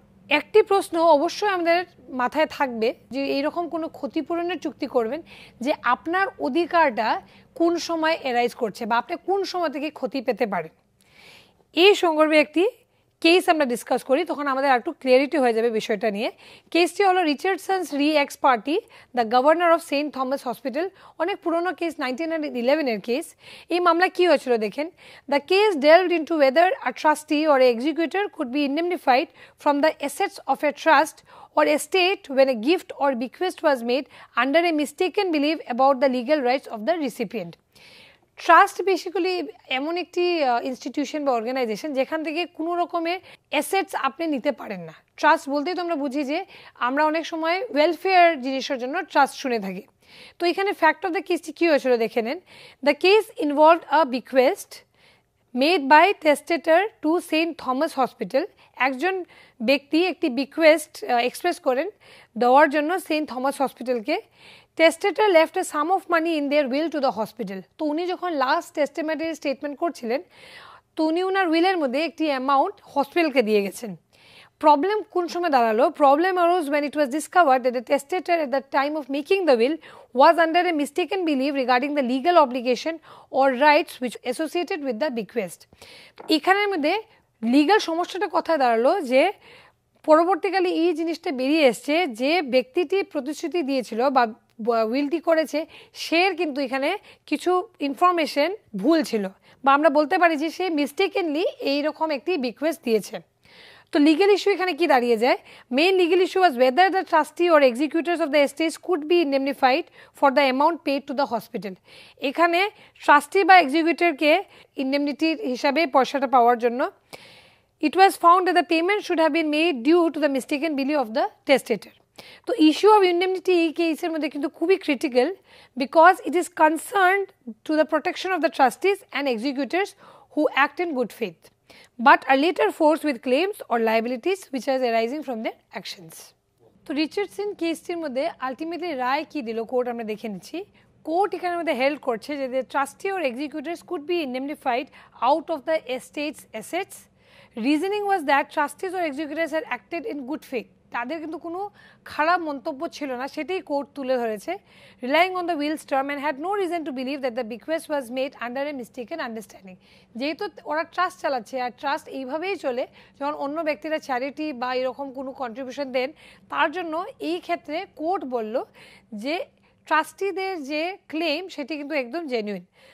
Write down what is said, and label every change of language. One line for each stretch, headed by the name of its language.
Bangla: একটি প্রশ্ন অবশ্যই আমাদের মাথায় থাকবে যে এইরকম কোনো ক্ষতিপূরণের চুক্তি করবেন যে আপনার অধিকারটা কোন সময় এরাইজ করছে বা আপনি কোন সময় থেকে ক্ষতি পেতে পারেন। এই সন্দর্ভে একটি কেস আমরা ডিসকাস করি, তখন আমাদের একটু ক্লিয়ারিটি হয়ে যাবে বিষয়টা নিয়ে। কেসটি হলো রিচার্ডসন্স রি x party the governor of Saint Thomas hospital. অনেক পুরনো কেস, 1911 কেস। এই মামলা কি হয়েছিল দেখেন।
English: The case delved into whether a trustee or executor could be indemnified from the assets of a trust or estate when a gift or bequest was made under a mistaken belief about the legal rights of the recipient.
Bangla: Trust basically এমন একটি institution বা organisation যেখান থেকে কোনো রকমের assets আপনি নিতে পারেন না। ট্রাস্ট বলতেই তো আমরা বুঝি যে আমরা অনেক সময় ওয়েলফেয়ার জিনিসের জন্য ট্রাস্ট শুনে থাকি। তো এখানে ফ্যাক্ট অফ দ্য কেসটি কী হয়েছিল দেখে নেন।
English: The case involved a bequest made by testator to Saint Thomas hospital.
Bangla: একজন ব্যক্তি একটি বিকোয়েস্ট এক্সপ্রেস করেন দেওয়ার জন্য Saint Thomas হসপিটালকে।
English: Testator left a sum of money in their will to the hospital.
Bangla: তো উনি যখন লাস্ট টেস্টেমেন্টের স্টেটমেন্ট করছিলেন তো উনি ওনার উইলের মধ্যে একটি অ্যামাউন্ট হসপিটালকে দিয়ে গেছেন। প্রবলেম কোন সময় দাঁড়ালো?
English: Problem arose when it was discovered that the testator at the time of making the will was under a mistaken belief regarding the legal obligation or rights which associated with the bequest.
Bangla: এখানের মধ্যে legal সমস্যাটা কথায় দাঁড়ালো যে পরবর্তীকালে এই জিনিসটা বেরিয়ে এসছে যে ব্যক্তিটি প্রতিশ্রুতি দিয়েছিল বা উইলটি করেছে সে কিন্তু এখানে কিছু ইনফরমেশন ভুল ছিল, বা আমরা বলতে পারি যে সে মিস্টেকেনলি এইরকম একটি বিকোয়েস্ট দিয়েছে। তো লিগেল ইস্যু এখানে কি দাঁড়িয়ে যায়?
English: Main legal issue was whether the trustee or executors of the estates could be indemnified for the amount paid to the hospital.
Bangla: এখানে ট্রাস্টি বা এক্সিকিউটরকে ইন্ডেমনিটির হিসাবে পয়সাটা পাওয়ার জন্য
English: it was found that the payment should have been made due to the mistaken belief of the testator. তো issue of indemnity
Bangla: এই কেসের মধ্যে কিন্তু খুবই critical
English: Because it is concerned to the protection of the trustees and executors who act in good faith but are later forced with claims or liabilities which are arising from their actions.
Bangla: তো Richardson কেসটির মধ্যে ultimately রায় কি দিল court আমরা দেখে নিচ্ছি। Court এখানের মধ্যে held করছে যে
English: Trustee or executors could be indemnified out of the estate's assets. Reasoning was that trustees or executors had acted in good faith.
Bangla: তাদের কিন্তু কোনো খারাপ মন্তব্য ছিল না, সেটাই কোর্ট তুলে ধরেছে।
English: Relying on the will's term and had no reason to believe that the bequest was made under a mistaken understanding.
Bangla: যেহেতু ওরা ট্রাস্ট চালাচ্ছে আর ট্রাস্ট এইভাবেই চলে, যখন অন্য ব্যক্তিরা চ্যারিটি বা এরকম কোনো কন্ট্রিবিউশন দেন তার জন্য এই ক্ষেত্রে কোর্ট বলল যে ট্রাস্টিদের যে ক্লেম সেটি কিন্তু একদম জেনুইন।